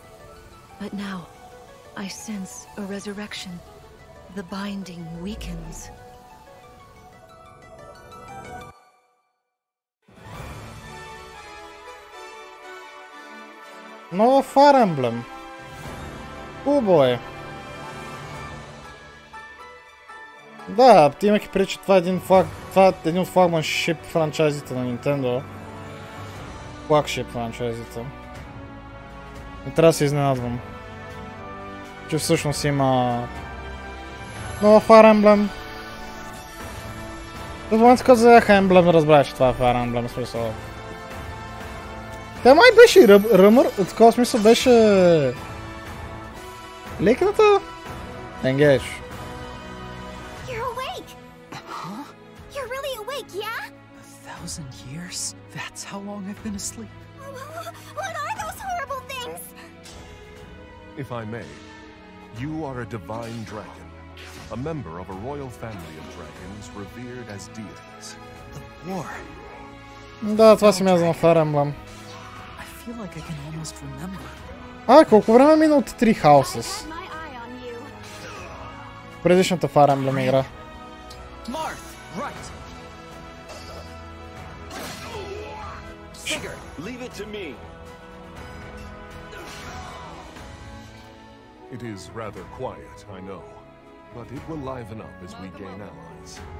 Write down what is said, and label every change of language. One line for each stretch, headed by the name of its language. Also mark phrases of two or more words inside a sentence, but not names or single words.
English: But now, I sense a resurrection. The binding weakens.
Bulgarian: Нова Fire Emblem. Хубаво е. Да, имах и преди, че това е един от флагманшип франчайзите на Nintendo. Флагшип франчайзите. Не трябва да се изненадвам. Че всъщност има нова Fire Emblem. В момента, когато задаха Emblem, не разбрах, че това е Fire Emblem, смисъл. Тя май беше и ръмър, от такова смисъл беше лекната Engage.
English: You're awake! Huh? You're really awake, yeah? 1,000 years? That's how long I've been asleep. What are those horrible things? If I may, you are a divine dragon, a member of a royal family of dragons revered as deities. The war.
Bulgarian: Да, това си мяза на Fire Emblem.
English: I feel like I can almost remember.
Bulgarian: Колко време мина от Three Houses? Предишната Fire Emblem игра.
English: Marth, right. Sigurd, leave it to me. It is rather quiet, I know, but it will liven up as we gain allies.